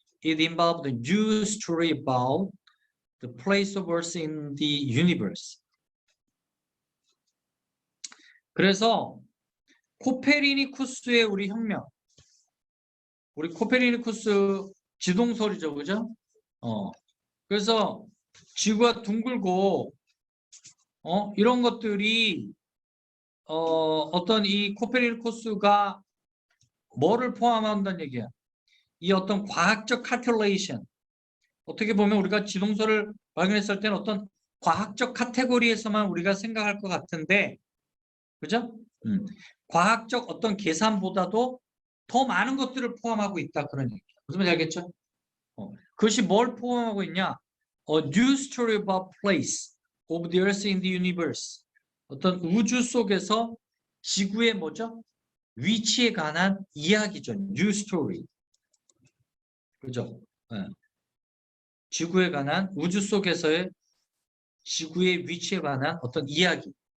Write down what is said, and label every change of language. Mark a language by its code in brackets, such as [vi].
[en] It involved a new story about the place of Earth in the universe. [ko] 그래서 코페르니쿠스의 우리 혁명, 우리 코페르니쿠스 지동설이죠, 그죠? 그래서 지구가 둥글고 이런 것들이 어떤 이 코페르니쿠스가 뭐를 포함한다는 얘기야? 이 어떤 과학적 calculation, 어떻게 보면 우리가 지동설을 발견했을 때는 어떤 과학적 카테고리에서만 우리가 생각할 것 같은데, 그죠? 과학적 어떤 계산보다도 더 많은 것들을 포함하고 있다, 그런 얘기야. 무슨 말인지 알겠죠? 그것이 뭘 포함하고 있냐? [en] A new story about place of the earth in the universe. [ko] 어떤 우주 속에서 지구의 뭐죠? 위치에 관한 이야기죠. New story. 그죠? 네. 지구에 관한 우주 속에서의 지구의 위치에 관한 어떤 이야기.